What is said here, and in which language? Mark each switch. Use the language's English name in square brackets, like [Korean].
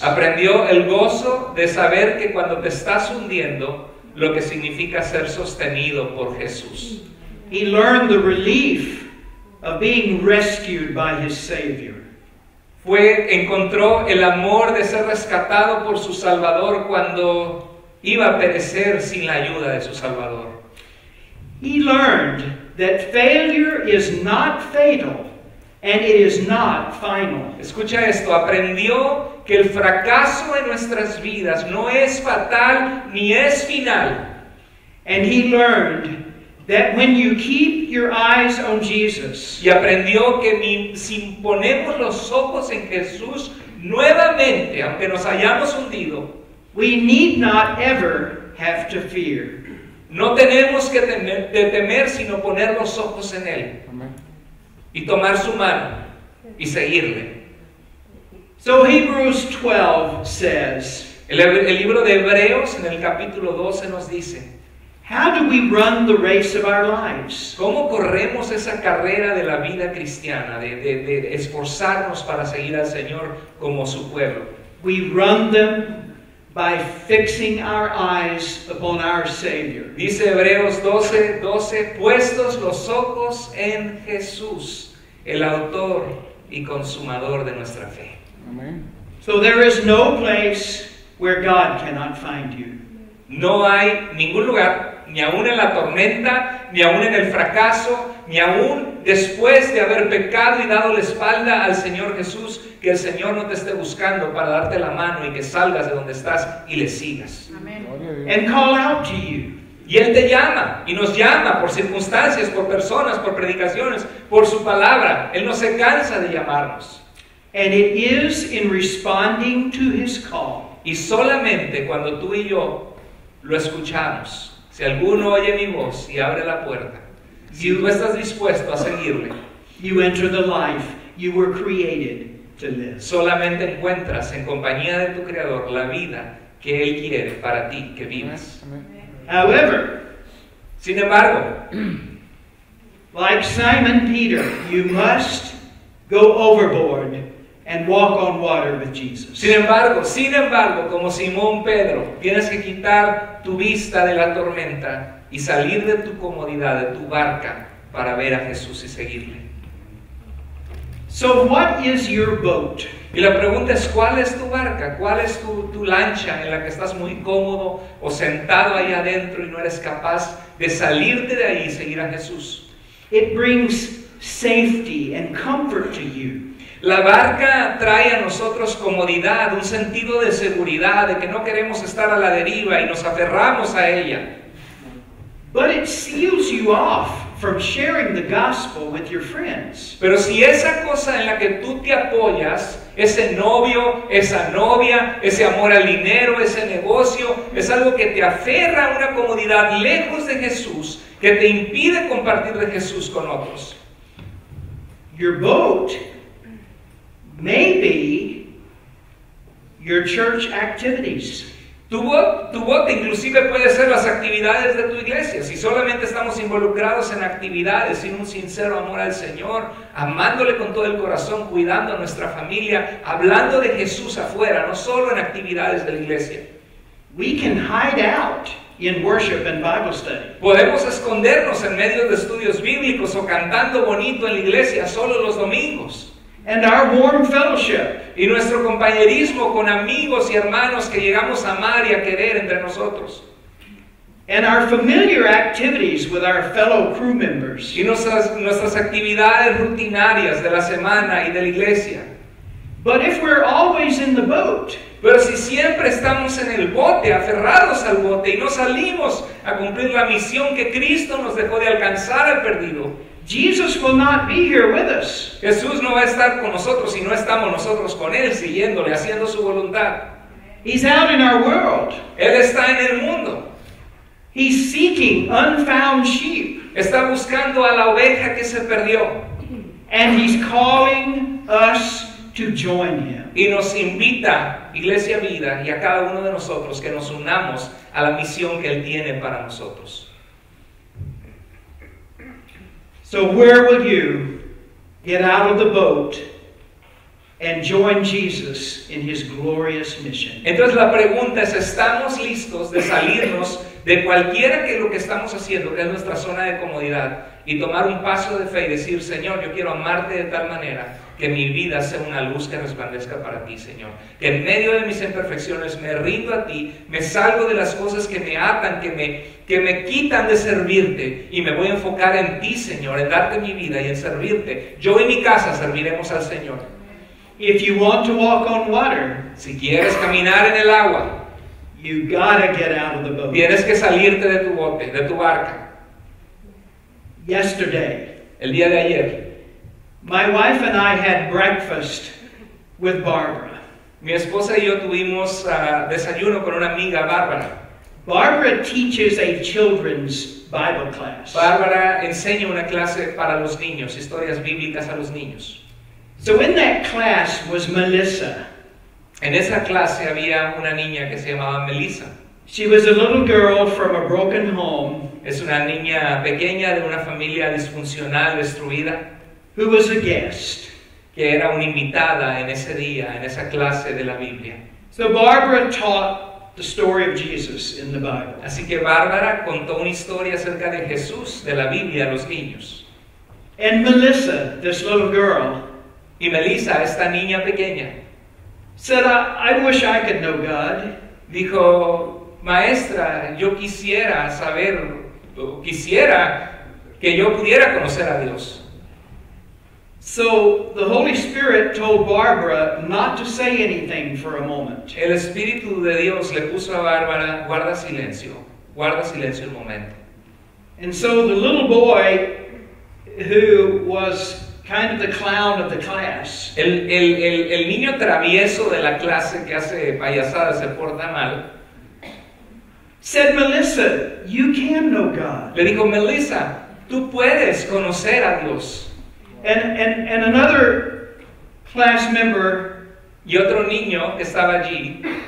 [Spanish] Aprendió el gozo de saber que cuando te estás hundiendo, lo que significa ser sostenido por Jesús. [English] He learned the relief of being rescued by his Savior. [Spanish] Encontró el amor de ser rescatado por su Salvador cuando iba a perecer sin la ayuda de su Salvador. [English] He learned that failure is not fatal and it is not final. [Spanish] Escucha esto, aprendió que el fracaso en nuestras vidas no es fatal ni es final. [English] And he learned that when you keep your eyes on Jesus, [Spanish] Y aprendió que si ponemos los ojos en Jesús nuevamente, aunque nos hayamos hundido, [English] we need not ever have to fear. [Spanish] no tenemos que temer, sino poner los ojos en Él y tomar su mano y seguirle. [English] So Hebrews 12 says, [Spanish] El libro de Hebreos en el capítulo 12 nos dice, [English] how do we run the race of our lives? [Spanish] ¿cómo corremos esa carrera de la vida cristiana, de esforzarnos para seguir al Señor como su pueblo? [English] We run them by fixing our eyes upon our Savior. [Spanish] Dice Hebreos 12, puestos los ojos en Jesús, el autor y consumador de nuestra fe. Amén. [English] So there is no place where God cannot find you. [Spanish] No hay ningún lugar, ni aún en la tormenta, ni aún en el fracaso, ni aún después de haber pecado y dado la espalda al Señor Jesús, que el Señor no te esté buscando para darte la mano y que salgas de donde estás y le sigas. Gloria a Dios. [English] And call out to you. [Spanish] Y Él te llama y nos llama por circunstancias, por personas, por predicaciones, por su palabra. Él no se cansa de llamarnos. [English] And it is in responding to his call [Spanish] Y solamente cuando tú y yo lo escuchamos, si alguno oye mi voz y abre la puerta, si tú estás dispuesto a seguirle, [English] you enter the life you were created to live. [Spanish] solamente encuentras en compañía de tu Creador la vida que Él quiere para ti que vivas. Amén. [English] However, [Spanish] Sin embargo, [English] like Simon Peter, you must go overboard and walk on water with Jesus. [Spanish] sin embargo, como Simón Pedro, tienes que quitar tu vista de la tormenta y salir de tu comodidad, de tu barca, para ver a Jesús y seguirle. [English] So what is your boat? [Spanish] Y la pregunta es, ¿cuál es tu barca? ¿Cuál es tu lancha en la que estás muy cómodo o sentado ahí adentro y no eres capaz de salirte de ahí y seguir a Jesús? [English] It brings safety and comfort to you. [Spanish] La barca trae a nosotros comodidad, un sentido de seguridad, de que no queremos estar a la deriva y nos aferramos a ella. [English] But it seals you off from sharing the gospel with your friends. [Spanish] Pero si esa cosa en la que tú te apoyas, ese novio, esa novia, ese amor al dinero, ese negocio, es algo que te aferra a una comodidad lejos de Jesús, que te impide compartir de Jesús con otros. [English] Your boat may be your church activities. [Spanish] Tu bote inclusive puede ser las actividades de tu iglesia. Si solamente estamos involucrados en actividades sin un sincero amor al Señor, amándole con todo el corazón, cuidando a nuestra familia, hablando de Jesús afuera, no solo en actividades de la iglesia. [English] We can hide out in worship and Bible study. [Spanish] Podemos escondernos en medio de estudios bíblicos o cantando bonito en la iglesia solo los domingos. [English] And our warm fellowship. [Spanish] Y nuestro compañerismo con amigos y hermanos que llegamos a amar y a querer entre nosotros. [English] And our familiar activities with our fellow crew members. [Spanish] Y nuestras actividades rutinarias de la semana y de la iglesia. [English] But if we're always in the boat, [Spanish] pero si siempre estamos en el bote, aferrados al bote y no salimos a cumplir la misión que Cristo nos dejó de alcanzar al perdido, [English] Jesus will not be here with us. [Spanish] Jesús no va a estar con nosotros si no estamos nosotros con Él, siguiéndole, haciendo su voluntad. [English] He's out in our world. [Spanish] Él está en el mundo. [English] He's seeking unfound sheep. [Spanish] Está buscando a la oveja que se perdió. [English] And He's calling us to join Him. [Spanish] Y nos invita, Iglesia Vida, y a cada uno de nosotros que nos unamos a la misión que Él tiene para nosotros. [English] So where will you get out of the boat and join Jesus in His glorious mission? [Spanish] Entonces la pregunta es, ¿estamos listos de salirnos de cualquiera que lo que estamos haciendo, que es nuestra zona de comodidad, y tomar un paso de fe y decir, Señor, yo quiero amarte de tal manera que mi vida sea una luz que resplandezca para ti, Señor? Que en medio de mis imperfecciones me rindo a ti, me salgo de las cosas que me atan, que me quitan de servirte, y me voy a enfocar en ti, Señor, en darte mi vida y en servirte. Yo y mi casa serviremos al Señor. [English] If you want to walk on water, [Spanish] si quieres caminar en el agua, [English] you gotta get out of the boat. [Spanish] Tienes que salirte de tu bote, de tu barca. [English] Yesterday, [Spanish] el día de ayer, [English] my wife and I had breakfast with Barbara. [Spanish] Mi esposa y yo tuvimos desayuno con una amiga, Bárbara. [English] Barbara teaches a children's Bible class. [Spanish] Bárbara enseña una clase para los niños, historias bíblicas a los niños. [English] So in that class was Melissa. [Spanish] En esa clase había una niña que se llamaba Melissa. [English] She was a little girl from a broken home. [Spanish] Es una niña pequeña de una familia disfuncional, destruida. [English] Who was a guest. [Spanish] Que era una invitada en ese día, en esa clase de la Biblia. [English] So Barbara taught the story of Jesus in the Bible. [Spanish] Así que Bárbara contó una historia acerca de Jesús de la Biblia a los niños. [English] And Melissa, this little girl, [Spanish] y Melissa, esta niña pequeña, [English] said, I wish I could know God. [Spanish] Dijo, maestra, yo quisiera saber, quisiera que yo pudiera conocer a Dios. [English] So the Holy Spirit told Barbara not to say anything for a moment. [Spanish] El Espíritu de Dios le puso a Bárbara, guarda silencio un momento. [English] And so the little boy who was kind of the clown of the class. [Spanish] El niño travieso de la clase que hace payasadas, se porta mal. [English] Said, Melissa, you can know God. [Spanish] Le dijo, Melissa, tú puedes conocer a Dios. [English] And another class member, [Spanish] y otro niño que estaba allí,